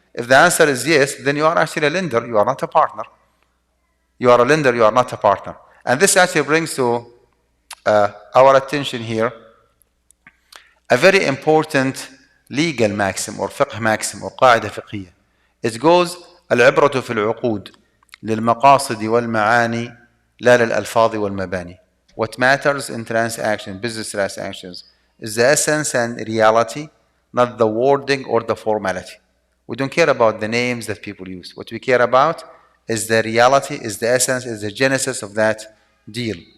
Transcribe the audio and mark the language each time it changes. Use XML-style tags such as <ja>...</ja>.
<en>If the answer is yes, then you are actually a lender. You are not a partner. You are a lender. You are not a partner. And this actually brings to our attention here a very important legal maxim, or fiqh maxim, or قاعدة فقهية. It goes:</en> <ar>العبرة في العقود للمقاصد والمعاني لا للألفاظ والمباني.</ar> <en>What matters in business transactions, is the essence and reality, not the wording or the formality. We don't care about the names that people use. What we care about is the reality, is the essence, is the genesis of that deal.</en>